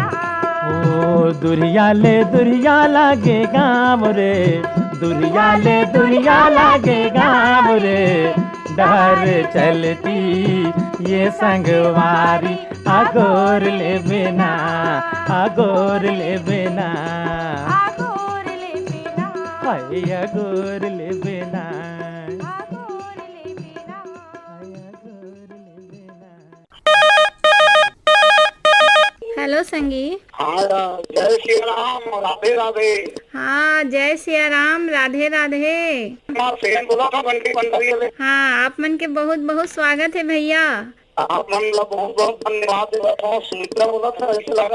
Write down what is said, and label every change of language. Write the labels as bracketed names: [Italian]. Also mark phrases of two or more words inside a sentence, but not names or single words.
[Chhattisgarhi] ओ दुरिया लागे गाँव रे, दुरिया लागे गाँव रे, डहर चलती ये संगवारी अगोर ले बिना, अगोर ले बिना, अगोर ले बिना। हाय अगोर ले बिना, अगोर ले बिना। हाय अगोर ले बिना। हेलो संगी। हाँ जय श्री राम, राधे राधे। हाँ जय सिया राम, राधे राधे। मैं सेन बोला था बंटी पंडरी वाले। हाँ आप मन के बहुत बहुत स्वागत है भैया। आप मन ला बहुत बहुत धन्यवाद देता हूँ। सुमित्रा बोला था ऐसे लगा।